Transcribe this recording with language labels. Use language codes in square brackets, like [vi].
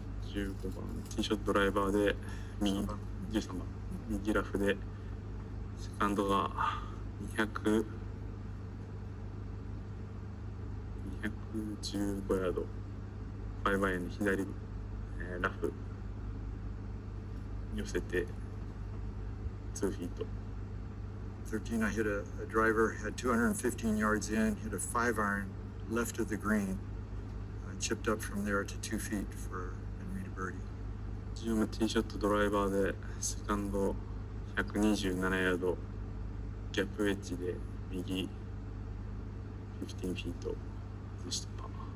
[ja] 15番ティーショットドライバーで右13番右ラフでセカンドが215ヤード5アイアンで左、ラフ寄せて2フィート。 [en] 13, I hit a driver, had 215 yards in, hit a 5 iron left of the green, chipped up from there to 2 feet for and made a birdie. [ja] 14ティーショットドライバーでセカンド127ヤードギャップウェッジで右15フィート外してパー。